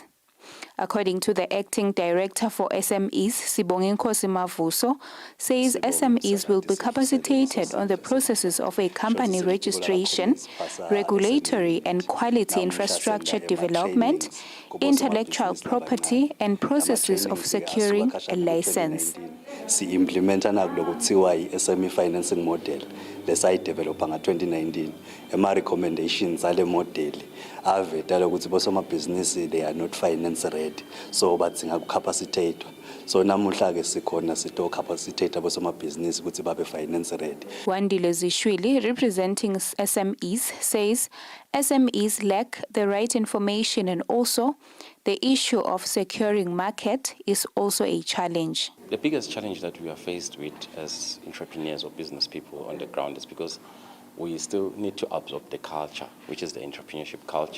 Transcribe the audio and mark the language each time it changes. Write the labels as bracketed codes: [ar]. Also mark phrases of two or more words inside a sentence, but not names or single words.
[en] According to the Acting Director for SMEs, Sibonginkosi Mavuso, says SMEs will be capacitated on the processes of a company registration, regulatory and quality infrastructure development, intellectual property, and processes of securing a license. [ss] Si-implementa nakulokuthiwa i- [en] SME financing model [ss] lesayidevelopa nga-2019 ema-recommendations ale model avetala ukuthi bosomabhizinisi [en] they are not finance ready, [ss] so badzinga kucapacitatwa. So namuhla-ke sikhona sito-capacitate bosomabhizinisi ukuthi babe [en] finance ready. Wandile Zishwili, representing SMEs, says SMEs lack the right information and also the issue of securing market is also a challenge. The biggest challenge that we are faced with as entrepreneurs or business people on the ground is because we still need to absorb the culture, which is the entrepreneurship culture.